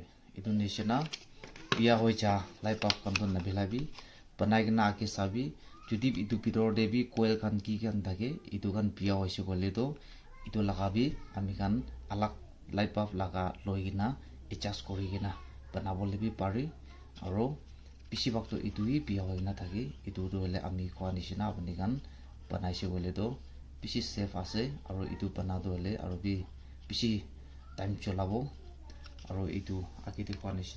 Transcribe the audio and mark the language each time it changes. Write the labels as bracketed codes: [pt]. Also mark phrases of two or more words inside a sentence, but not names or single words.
[nag] itu nisina pia hoi cha [en] light bulb [nag] kan don na bilabi banai gina ake sabi jodi itu pitor de bi coil kan ki kan thake itu kan pia hoise gole to itu laga bi ami kan alag [en] light bulb [nag] laga loi gina adjust kori gina banabole bi pari aro pichi bak to itu hi pia hoi na thake itu do hole ami khwa nisina apni kan banaise gole to pichi safe ase aro itu banado hole aro bi pichi time cholabo aro itu agite khwa